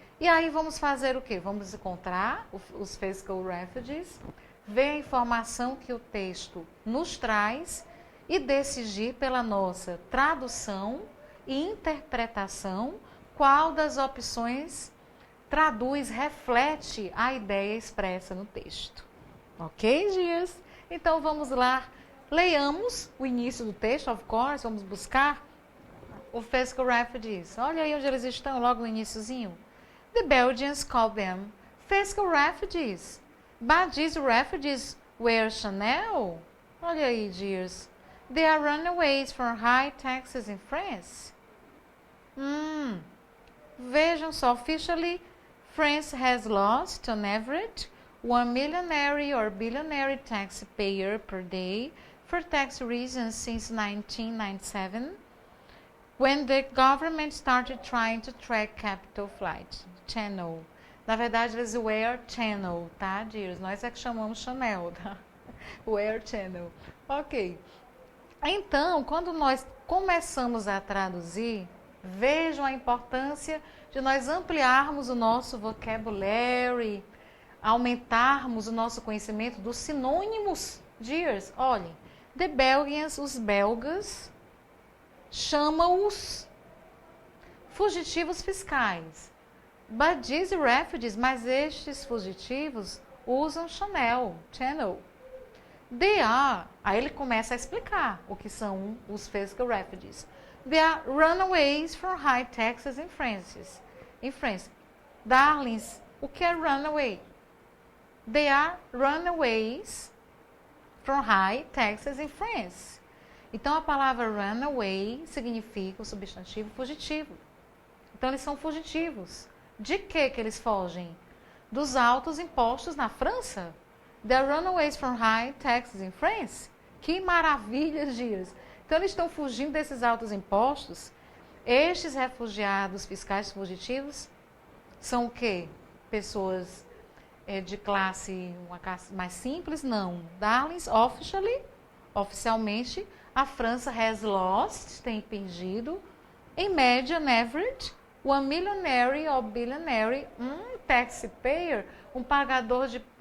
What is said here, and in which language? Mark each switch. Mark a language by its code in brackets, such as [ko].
[pt] E aí vamos fazer o quê? Vamos encontrar os fiscal refugees, ver a informação que o texto nos traz e decidir pela nossa tradução e interpretação qual das opções traduz, reflete a ideia expressa no texto. Ok, Dias? Então vamos lá, leiamos o início do texto, [en] of course, [pt] vamos buscar o fiscal refugees. Olha aí onde eles estão, logo no iniciozinho. [en] The Belgians call them fiscal refugees. But these refugees wear Chanel? [pt] Olha aí, [en] dears. They are runaways from high taxes in France. [pt] Vejam só, [en] officially, France has lost, on average, 1 millionary or billionaire taxpayer per day for tax reasons since 1997, when the government started trying to track capital flight, Channel. [pt] Na verdade, eles [en] wear Channel, [pt] tá, dears? Nós é que chamamos Chanel, tá? [en] Wear Channel. [pt] Ok. Então, quando nós começamos a traduzir, vejam a importância de nós ampliarmos o nosso vocabulary, aumentarmos o nosso conhecimento dos sinônimos, dears. Olhem, [en] the Belgians, [pt] os belgas, chamam-os fugitivos fiscais. [en] But these refugees, [pt] mas estes fugitivos usam Chanel. [en] They are, [pt] aí ele começa a explicar o que são os fiscal refugees. [en] They are runaways from high taxes in France. [pt] Darlings, o que é runaway? [en] They are runaways from high taxes in France. [pt] Então a palavra runaway significa o substantivo fugitivo. Então eles são fugitivos. De que eles fogem? Dos altos impostos na França? [en] The runaways from high taxes in France? [pt] Que maravilha, dias! Então eles estão fugindo desses altos impostos. Estes refugiados fiscais fugitivos são o quê? Pessoas de uma classe mais simples? Não. Darlings, oficialmente, a França [en] has lost, [pt] tem perdido, em média, [en] on average, 1 millionary or billionaire, taxpayer, [pt] um pagador de